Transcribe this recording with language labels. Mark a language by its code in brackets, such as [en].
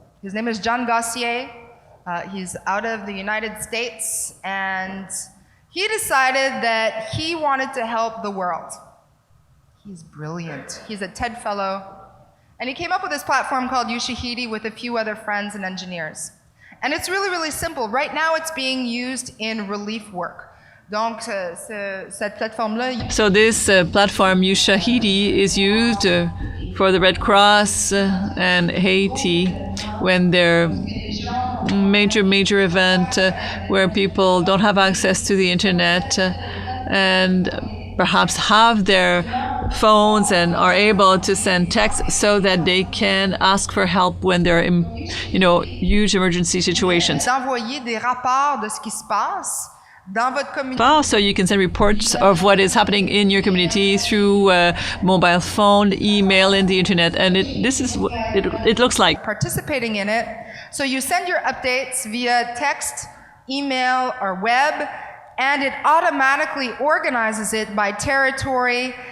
[en] His name is John Gossier. He's out of the United States, and he decided that he wanted to help the world. He's brilliant. He's a TED Fellow, and he came up with this platform called Ushahidi with a few other friends and engineers. And it's really, really simple. Right now it's being used in relief work. [fr] Donc, cette plateforme-là. [en] So this platform, Ushahidi, is used for the Red Cross and Haiti when they're major event where people don't have access to the internet and perhaps have their phones and are able to send texts so that they can ask for help when they're in, huge emergency situations. [fr] D'envoyer des rapports de ce qui se passe. [en] So you can send reports of what is happening in your community through mobile phone, email, and the internet. And this is what it looks like. Participating in it. So you send your updates via text, email, or web, and it automatically organizes it by territory.